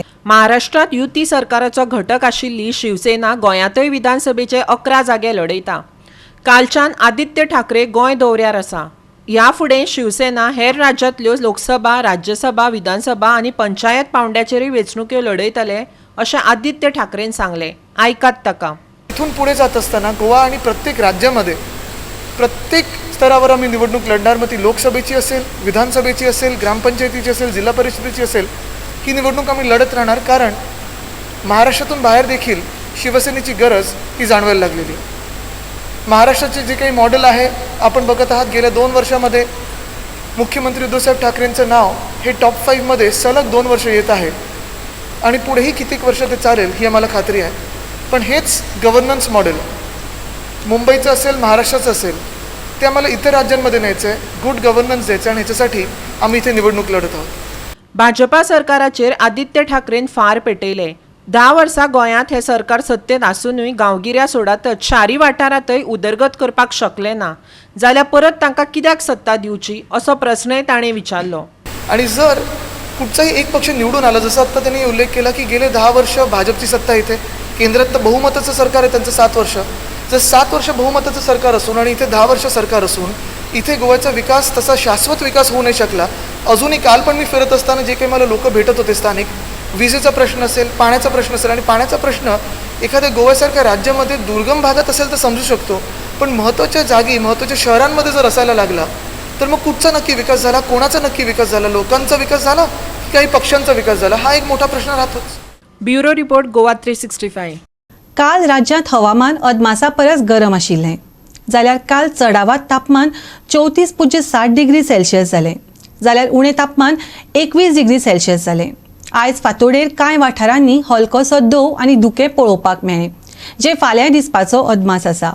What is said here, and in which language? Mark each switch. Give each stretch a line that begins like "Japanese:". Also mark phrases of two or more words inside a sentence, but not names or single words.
Konkani: महाराष्ट्रांत युती सरकाराचो घटक आशिल्ली शिवसेना गोंयांतय विधानसभेचे 11 जागे लढयता. कालच्यान आदित्य ठाकरे गोंय दौऱ्यार आसा. ह्या फुडें शिवसेना हेर राज्यांतल्यो लोकसभा, राज्यसभा, विधानसभा आनी पंचायत पावंड्याचेरूय वेंचणुक्यो लढयतले अशें आदित्य ठाकरेन सांगलें. आयकात ताका.
Marathi: इथून पुढे जात असताना गोवा आणि प्रत्येक राज्यामध्ये प्रत्येक स्तरावर आम्ही निवडणूक लढणार. मग ती लोकसभेची असेल, विधानसभेची असेल, ग्रामपंचायतीची असेल, जिल्हा परिषदेची असेल, ही निवडणूक आम्ही लढत राहणार. कारण महाराष्ट्रातून बाहेर देखील शिवसेनेची गरज ही जाणवायला लागलेली. महाराष्ट्राचे जे काही मॉडेल आहे आपण बघत आहात. गेल्या 2 वर्षामध्ये मुख्यमंत्री उद्धवसाहेब ठाकरेंचं नाव हे टॉप 5 मध्ये सलग 2 वर्ष येत आहे आणि पुढेही कित्येक वर्ष ते चालेल ही आम्हाला खात्री आहे. पण हेच
English: governance model
Marathi: मुंबईचं असेल, महाराष्ट्राचं असेल, ते आम्हाला इतर राज्यांमध्ये न्यायचं आहे.
English: good governance
Marathi: द्यायचं आणि ह्याच्यासाठी आम्ही इथे निवडणूक लढत आहोत.
Konkani: भाजपा सरकाराचेर आदित्य ठाकरेन फार पेटयले. 10 वर्सां गोंयांत हे सरकार सत्तेत आसूनय गांवगिऱ्या सोडातच शारी वाठारांतय उदरगत करपाक शकले ना जाल्यार परत तांकां कित्याक सत्ता दिवची असो प्रस्नय ताणें विचारलो.
Marathi: आणि जर कुठचाही एक पक्ष निवडून आला, जसं आत्ता त्यांनी उल्लेख केला की गेले 10 वर्ष भाजपची सत्ता इथे, केंद्रात तर बहुमताचं सरकार आहे त्यांचं 7 वर्ष. जर 7 वर्ष बहुमताचं सरकार असून आणि इथे 10 वर्ष सरकार असून इथे गोव्याचा विकास तसा शाश्वत विकास होऊ नाही शकला. अजूनही काल पण मी फिरत असताना जे काही मला लोक भेटत होते स्थानिक, विजेचा प्रश्न असेल, पाण्याचा प्रश्न असेल, आणि पाण्याचा प्रश्न एखाद्या गोव्यासारख्या राज्यामध्ये दुर्गम भागात असेल तर समजू शकतो, पण महत्त्वाच्या जागी, महत्त्वाच्या शहरांमध्ये जर असायला लागला तर मग कुठचा नक्की विकास झाला, कोणाचा नक्की विकास झाला, लोकांचा विकास झाला की काही पक्षांचा विकास झाला, हा एक मोठा प्रश्न राहतोच.
English: bureau report Goa 365.
Konkani: काल राज्यांत हवामान अदमासा परस गरम आशिल्लें. जाल्यार काल चडावात तापमान 34.7
English: degree Celsius
Konkani: जालें. जाल्यार उणें तापमान 21
English: degree Celsius
Konkani: जालें. आयज फांतोडेर कांय वाठारांनी हलकोसो दव आनी धुकें पळोवपाक मेळ्ळें, जे फाल्यां दिसपाचो अदमास आसा.